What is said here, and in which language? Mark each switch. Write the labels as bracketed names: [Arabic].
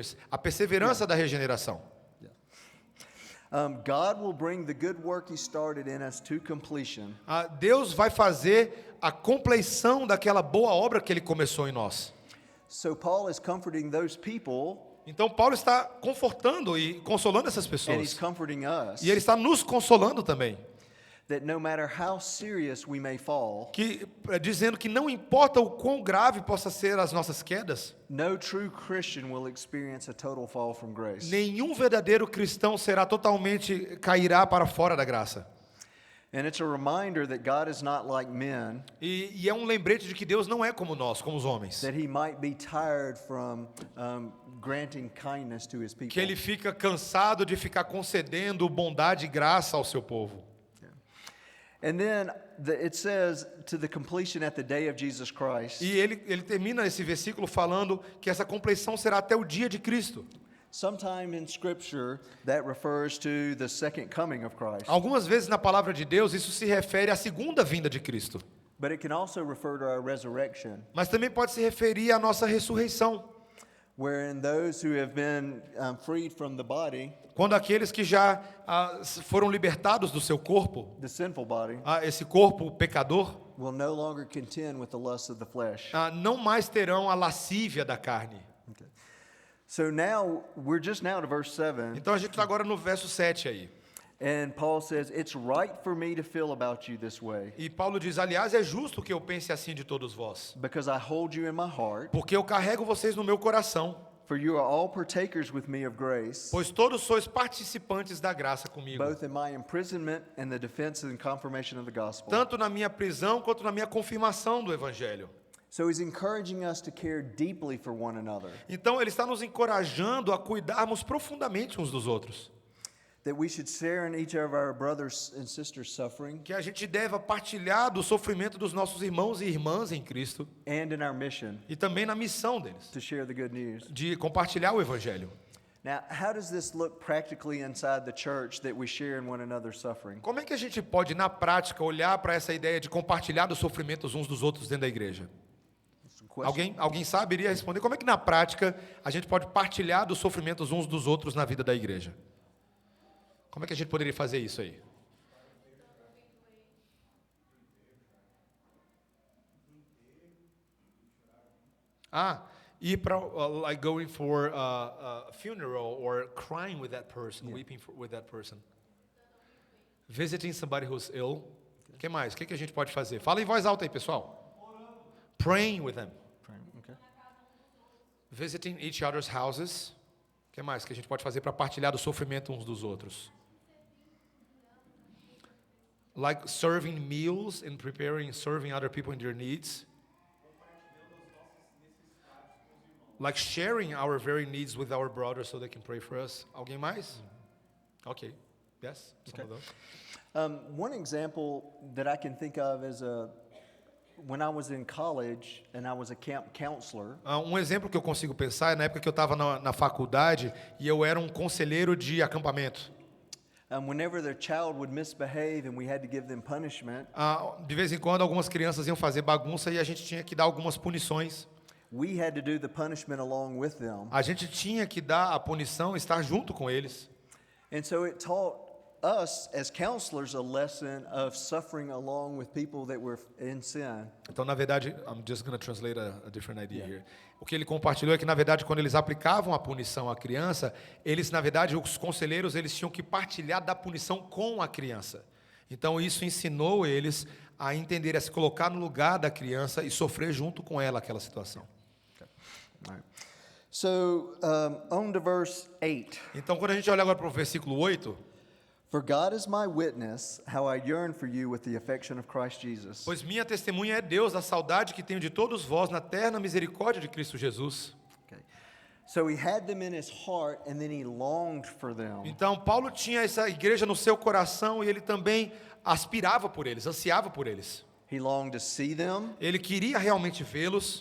[Portuguese] A perseverança da regeneração. [English] God will bring the good work he started in us to completion. [Portuguese] Deus vai fazer a compleição daquela boa obra que ele começou em nós. [English] So Paul is comforting those people, [Portuguese] Então Paulo está confortando e consolando essas [English] and he's [Portuguese] pessoas. [English] comforting us, [Portuguese] E ele está nos consolando também. [English] that no matter how serious we may fall, [Portuguese] Dizendo que não importa o quão grave possa ser as nossas quedas, [English] no true Christian will experience a total fall from grace. [Portuguese] nenhum verdadeiro cristão cairá para fora da graça. [English] And it's a reminder that God is not like men, [Portuguese] E é um lembrete de que Deus não é como nós, como os homens. [English] that he might be tired from granting kindness to his people. [Portuguese] Que ele fica cansado de ficar concedendo bondade e graça ao seu povo. [English] And then it says to the completion at the day of Jesus Christ. [Portuguese] E ele termina esse versículo falando que essa compleição será até o dia de Cristo. [English] Sometime in Scripture that refers to the second coming of Christ. [Portuguese] Algumas vezes na palavra de Deus isso se refere à segunda vinda de Cristo. [English] But it can also refer to our resurrection, [Portuguese] Mas também pode se referir à nossa ressurreição. [English] wherein those who have been freed from the body, [Portuguese] Quando aqueles que já foram libertados do seu corpo, [English] the sinful body, [Portuguese] esse corpo pecador, [English] will no longer contend with the lusts of the flesh. [Portuguese] não mais terão a lascívia da carne. [English] Okay. So now, we're just now to verse 7, [Portuguese] Então a gente está agora no verso 7 aí. [English] and Paul says, it's right for me to feel about you this way, [Portuguese] E Paulo diz, aliás, é justo que eu pense assim de todos vós, [English] because I hold you in my heart, [Portuguese] porque eu carrego vocês no meu coração, [English] for you are all partakers with me of grace, [Portuguese] pois todos sois participantes da graça comigo, [English] both in my imprisonment and the defense and confirmation of the gospel. [Portuguese] tanto na minha prisão quanto na minha confirmação do evangelho. [English] So he's encouraging us to care deeply for one another, [Portuguese] Então ele está nos encorajando a cuidarmos profundamente uns dos outros. [English] that we should share in each of our brothers and sisters' suffering [Portuguese] Que a gente deva partilhar do sofrimento dos nossos irmãos e irmãs em Cristo [English] and in our mission [Portuguese] e também na missão deles, [English] to share the good news. [Portuguese] de compartilhar o Evangelho. [English] Now, how does this look practically inside the church that we share in one another's suffering? [Portuguese] Como é que a gente pode, na prática, olhar para essa ideia de compartilhar dos sofrimentos uns dos outros dentro da igreja? [English] Some questions? [Portuguese] Alguém sabe, iria responder? Como é que, na prática, a gente pode partilhar dos sofrimentos uns dos outros na vida da igreja? Como é que a gente poderia fazer isso aí? Ir para, [English] like going for a funeral or crying with that person, weeping with that person. Visiting somebody who's ill. [Portuguese] O que mais? O que a gente pode fazer? Fala em voz alta aí, pessoal. [English] Praying with them. Okay. Visiting each other's houses. [Portuguese] O que mais que a gente pode fazer para partilhar do sofrimento uns dos outros? [English] Like serving meals and serving other people in their needs. Like sharing our very needs with our brothers so they can pray for us. [Portuguese] Alguém mais? [English] Okay. Yes. Some of those. One example that I can think of is when I was in college and I was a camp counselor. [Portuguese] Exemplo que eu consigo pensar é na época que eu estava na faculdade e eu era conselheiro de acampamento. [English] Whenever their child would misbehave and we had to give them punishment, [Portuguese] De vez em quando algumas crianças iam fazer bagunça e a gente tinha que dar algumas punições. [English] we had to do the punishment along with them. [Portuguese] A gente tinha que dar a punição, estar junto com eles. [English] And so it taught us as counselors a lesson of suffering along with people that were in sin. [Portuguese] Então, na verdade, [English] I'm just going to translate a different idea here. [Portuguese] O que ele compartilhou é que, na verdade, quando eles aplicavam a punição à criança, eles, na verdade, os conselheiros, eles tinham que partilhar da punição com a criança. Então, isso ensinou eles a entender, a se colocar no lugar da criança e sofrer junto com ela aquela situação. [English] All right. So, on to verse 8. [Portuguese] Então, quando a gente olha agora para o versículo 8, [English] For God is my witness, how I yearn for you with the affection of Christ Jesus. [Portuguese] pois minha testemunha é Deus, a saudade que tenho de todos vós na terna misericórdia de Cristo Jesus. [English] Okay. So he had them in his heart and then he longed for them. [Portuguese] Então, Paulo tinha essa igreja no seu coração e ele também aspirava por eles, ansiava por eles. [English] He longed to see them, [Portuguese] Ele queria realmente vê-los,